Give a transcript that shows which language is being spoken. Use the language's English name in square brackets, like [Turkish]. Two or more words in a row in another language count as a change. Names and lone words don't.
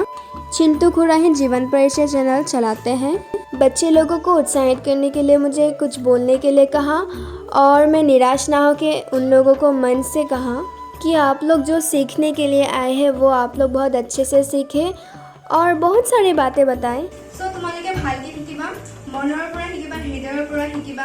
[Hindi] चिंटू खुरा ही जीवन परिचय चैनल चलाते हैं। बच्चे लोगों को उत्साहित करने के लिए मुझे कुछ बोलने के लिए कहा और मैं निराश ना होकर उन लोगों को मन से कहा कि आप लोग जो सीखने के लिए आए हैं वो आप लोग बहुत अच्छे से सीखें और बहुत सारी बातें बताएं। [Assamese] তোমালোকে ভালকে শিকিবা, মনৰ পৰা শিকিবা, হৃদয়ৰ পৰা শিকিবা।